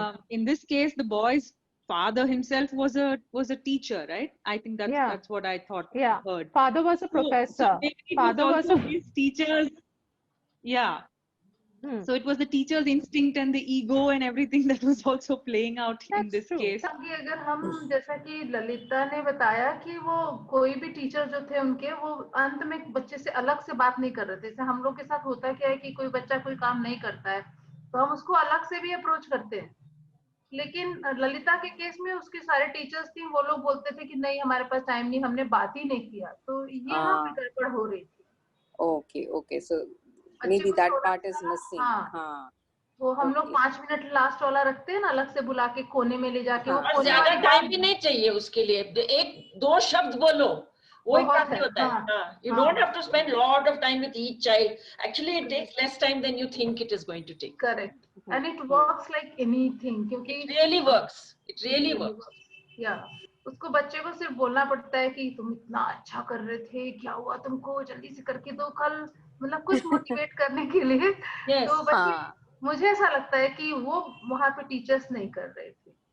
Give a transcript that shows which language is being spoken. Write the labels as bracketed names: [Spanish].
[English] In this case, the boy's father himself was a teacher, right? I think that's what I thought. Yeah, heard. Father was a professor. So maybe it Father was also his teachers. Yeah. So it was the teacher's instinct and the ego and everything that was also playing out in this case. [Hindi] अगर हम जैसा कि ललिता ने बताया कि वो कोई भी टीचर जो थे उनके वो अंत में बच्चे से अलग से बात नहीं कर रहे थे। जैसे हम लोग के साथ होता क्या है कि कोई बच्चा कोई काम नहीं करता है तो हम उसको अलग से भी अप्रोच करते हैं, लेकिन ललिता के केस में उसके सारे टीचर्स थी, वो लोग बोलते थे कि नहीं हमारे पास टाइम नहीं, हमने बात ही नहीं किया, तो ये यहाँ पे गड़बड़ हो रही थी। [English] Okay, so maybe that part is missing. [Hindi] हाँ, वो हम लोग 5 मिनट लास्ट वाला रखते हैं ना, अलग से बुला के कोने में ले जाके, और ज्यादा टाइम भी नहीं चाहिए उसके लिए, 1-2 शब्द बोलो, वो काफी होता है। [English] You don't have to spend lot of time with each child. Actually, it takes less time than you think it is going to take. Correct. And it works like anything, [Hindi] क्योंकि [English] it really works. It really works. Yeah. [Hindi] उसको बच्चे को सिर्फ बोलना पड़ता है कि तुम इतना अच्छा कर रहे थे, क्या हुआ तुमको, जल्दी से करके दो कल, मतलब कुछ मोटिवेट करने के लिए। तो बच्चे, मुझे ऐसा लगता है कि वो वहाँ पे टीचर्स नहीं कर रहे थे।